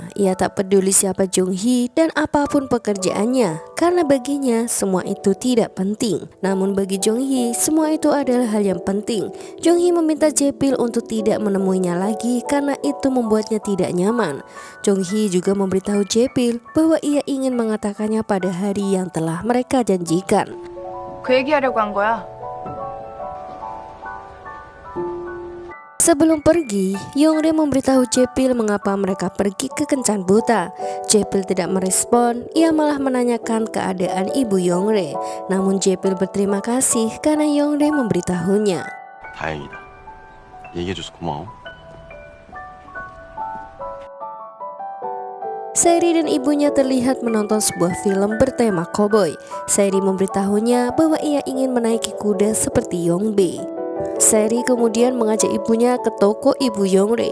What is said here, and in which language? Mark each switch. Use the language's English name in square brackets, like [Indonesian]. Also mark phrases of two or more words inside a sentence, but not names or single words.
[Indonesian] Ia tak peduli siapa Jong-hee dan apapun pekerjaannya, karena baginya semua itu tidak penting. Namun bagi Jong-hee, semua itu adalah hal yang penting. Jong-hee meminta Jae-pil untuk tidak menemuinya lagi karena itu membuatnya tidak nyaman. Jong-hee juga memberitahu Jae-pil bahwa ia ingin mengatakannya pada hari yang telah mereka janjikan. [Korean] 그 얘기하려고 한 거야. [Indonesian] Sebelum pergi, Yong-rae memberitahu Jae-pil mengapa mereka pergi ke Kencan Buta. Jae-pil tidak merespon, ia malah menanyakan keadaan ibu Yong-rae. Namun Jae-pil berterima kasih karena Yong-rae memberitahunya. [Korean] 다행이다. 얘기해줘서 고마워. [Indonesian] Saeri dan ibunya terlihat menonton sebuah film bertema koboi. Saeri memberitahunya bahwa ia ingin menaiki kuda seperti Yong-bae. Saeri kemudian mengajak ibunya ke toko ibu Yong-rae.